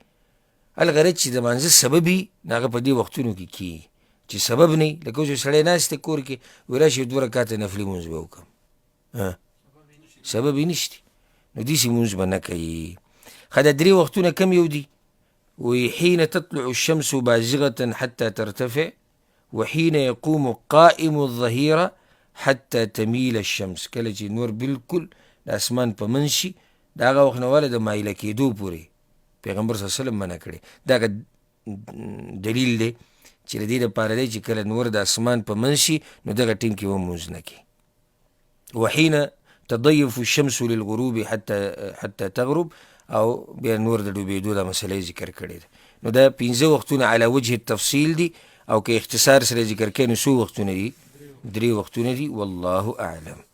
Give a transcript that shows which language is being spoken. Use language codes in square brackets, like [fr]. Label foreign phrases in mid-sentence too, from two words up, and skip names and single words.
[ps] الغرض چې د مانځه سبب وي هغه په دې وختونو کې کیږي چې سبب نه وي لکه اوس یو سړی ناست دی کور کې وایي راشي 2 رکعاته نفلي مونځ به وکړم سبب یې نشته نو داسې مونځ به نه کوي. ښه دا 3 وختونه کم یو دي وایي [ar] حين تطلع الشمس بازغة حتى ترتفع وحين يقوم قائم الظهيرة حتى تميل الشمس. [ps] کله چې نور بالکل د اسمان په منځ شي د هغه وخت نه واله د مایله کېدو پورې پیغمبر [ar] صلی الله علیه وسلم [ps] منع کړی. دغه دلیل دی چې د دې دپاره دی چې کله نور د اسمان په منځ شي نو دغه ټیم کې به مونځ نه کوي. [ar] وحين تضيف الشمس للغروب حتى تغرب [ps] او بیا نور د ډوبېدو دا مسله ذکر کړې ده. نو دا 5 وختونه [ar] علی وجه التفصیل [ps] دي او که اختصار سره ذکر کړي نو څو وختونه دي؟ 3 وختونه دي [ar] والله اعلم.